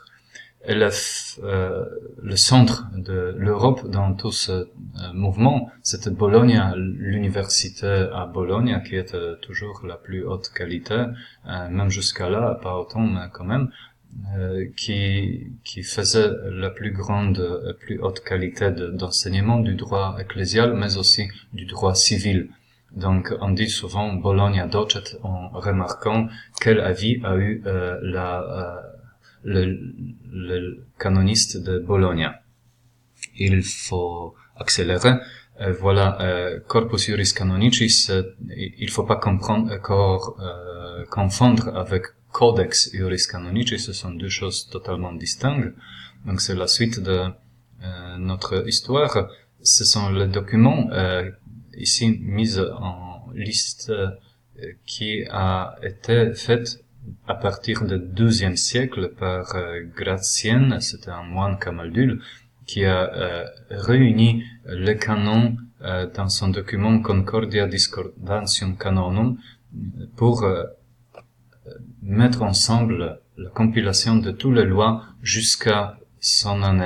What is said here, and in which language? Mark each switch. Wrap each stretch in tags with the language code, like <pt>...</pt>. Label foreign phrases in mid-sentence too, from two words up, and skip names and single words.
<fr>Et le centre de l'Europe dans tout ce mouvement, c'était Bologne, l'université à Bologne, qui était toujours la plus haute qualité, même jusqu'à là, pas autant, mais quand même, qui faisait la plus grande, plus haute qualité d'enseignement du droit ecclésial, mais aussi du droit civil. Donc, on dit souvent</fr> <la>Bologna docet</la> <fr>en remarquant quel avis a eu le canoniste de Bologne. Il faut accélérer. Voilà,</fr> <la>corpus juris canonicis,</la> <fr>il faut pas confondre avec</fr> <la>codex juris canonicis,</la> <fr>ce sont deux choses totalement distinctes. Donc c'est la suite de notre histoire. Ce sont les documents ici mis en liste qui a été faite à partir du XIIe siècle par Gratienne, c'était un moine camaldule, qui a réuni les canons dans son document Concordia Discordantium Canonum pour mettre ensemble la compilation de toutes les lois jusqu'à son année.</fr>